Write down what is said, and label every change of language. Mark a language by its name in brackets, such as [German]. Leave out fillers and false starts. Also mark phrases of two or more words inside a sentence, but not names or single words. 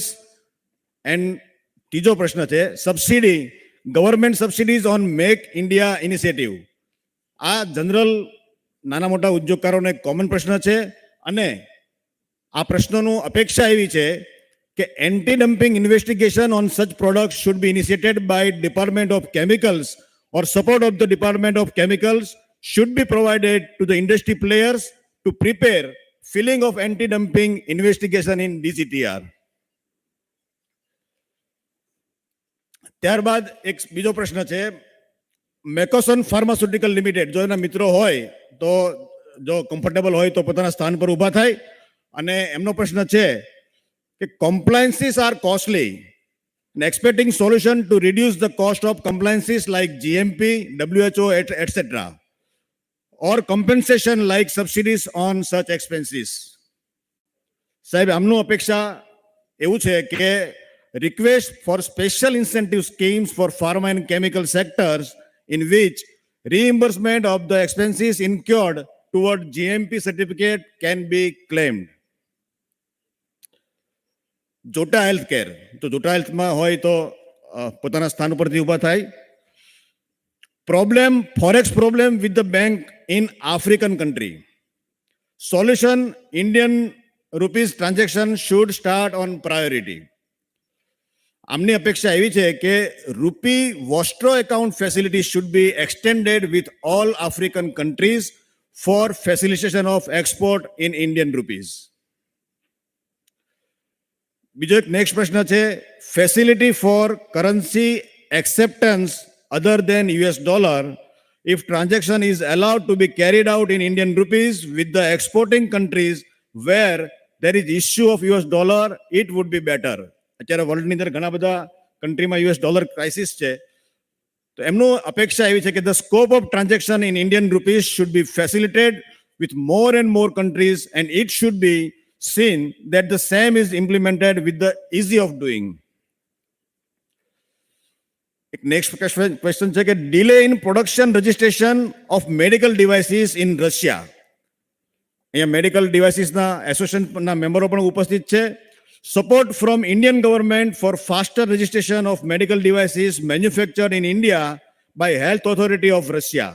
[English] એન્ડ [Gujarati] ત્રીજો પ્રશ્ન છે [English] subsidy, government subsidies on Make India initiative. [Gujarati] આ જનરલ નાના મોટા ઉદ્યોગકારોનો એક કોમન પ્રશ્ન છે અને આ પ્રશ્નોનું અપેક્ષા એવી છે કે [English] anti dumping investigation on such products should be initiated by department of chemicals or support of the Department of Chemicals should be provided to the industry players to prepare filling of anti-dumping investigation in DCTR. [Gujarati] ત્યારબાદ એક બીજો પ્રશ્ન છે મેકોસન ફાર્માસ્યુટિકલ લિમિટેડ જો એના મિત્રો હોય તો જો કમ્ફર્ટેબલ હોય તો પોતાના સ્થાન પર ઊભા થાય. અને એમનો પ્રશ્ન છે કે [English] compliances are costly and expecting solution to reduce the cost of compliances like GMP, WHO, etc. or compensation like subsidies on such expenses. [Gujarati] સાહેબ આમનું અપેક્ષા એવું છે કે [English] request for special incentive schemes for pharma and chemical sectors in which reimbursement of the expenses incurred toward GMP certificate can be claimed. [Gujarati] જોટા હેલ્થ કેર તો જોટા હેલ્થમાં હોય તો પોતાના સ્થાન ઉપરથી ઊભા થાય. [English] problem forex problem with the bank in African country. solution Indian rupees transaction should start on priority. [Gujarati] આમની અપેક્ષા એવી છે કે [English] rupee vostro account facility should be extended with all African countries for facilitation of export in Indian rupees. [Gujarati] બીજો એક નેક્સ્ટ પ્રશ્ન છે [English] facility for currency acceptance other than US dollar if transaction is allowed to be carried out in Indian rupees with the exporting countries where there is issue of US dollar, it would be better. [Gujarati] અત્યારે વર્લ્ડની અંદર ઘણા બધા કન્ટ્રીમાં [English] US dollar crisis [Gujarati] છે તો એમનું અપેક્ષા એવી છે કે [English] the scope of transaction in Indian rupees should be facilitated with more and more countries and it should be seen that the same is implemented with the easy of doing. એક next question [Gujarati] છે કે [English] delay in production registration of medical devices in Russia. [Gujarati] અહીંયા [English] medical devices [Gujarati] એસોસિએશનના મેમ્બરો પણ ઉપસ્થિત છે. [English] support from Indian government for faster registration of medical devices manufactured in India by health authority of Russia.